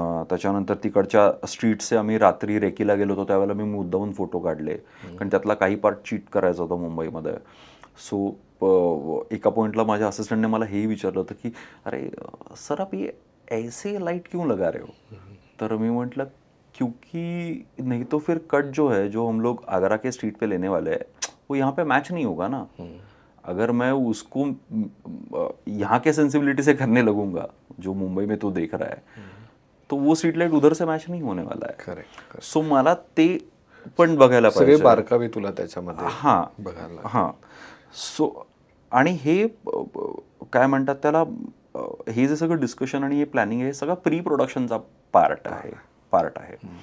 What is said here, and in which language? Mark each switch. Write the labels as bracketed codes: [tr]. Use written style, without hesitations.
[mr] त्याच्यानंतर तिकडच्या स्ट्रीट्सचे आम्ही रात्री रेकीला गेलो होतो त्यावेळेला मी मुद्दाहून फोटो काढले कारण त्यातला काही पार्ट चीट करायचा होता मुंबईमध्ये. सो एका पॉइंटला माझ्या असिस्टंटने मला हेही विचारलं होतं की [hi] अरे सर आप ये ऐसे लाइट क्यों लगा रहे हो. [mr] तर मी म्हटलं [hi] क्योंकि नहीं तो फिर कट जो है जो हम लोग आगरा के स्ट्रीट पे लेने वाले हैं वो यहाँ पे मैच नहीं होगा ना. अगर मैं उसको यहाँ के सेंसिबिलिटी से करने लगूंगा जो मुंबई में तो देख रहा है तो वो स्ट्रीट लाइट उधर से मैच नहीं होने वाला है. [mr] सो मला ते पण बघायला पाहिजे. सगळे बारकावे तुला त्याच्यामध्ये बघायला. सो आणि हे काय म्हणतात त्याला हे जे सगळं डिस्कशन आणि हे प्लॅनिंग आहे हे सगळं प्री प्रोडक्शनचा पार्ट आहे.